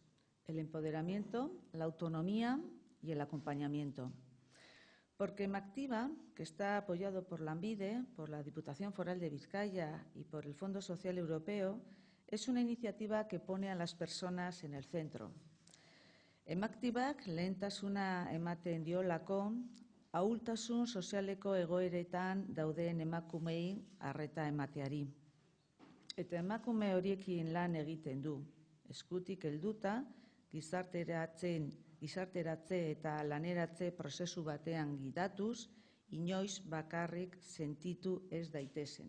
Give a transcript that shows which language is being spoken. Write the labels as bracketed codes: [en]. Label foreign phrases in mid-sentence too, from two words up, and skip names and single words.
[es] El empoderamiento, la autonomía y el acompañamiento. Porque Emactiva, que está apoyado por Lanbide, por la Diputación Foral de Vizcaya y por el Fondo Social Europeo, es una iniciativa que pone a las personas en el centro. [eu] Emactivak lehentasuna ematen diolako ahultasun sozialeko egoeretan dauden emakumei arreta emateari. Eta emakume horiekin lan egiten du, eskutik helduta, gizarteratze eta laneratze prozesu batean gidatuz, inoiz bakarrik sentitu ez daitezen.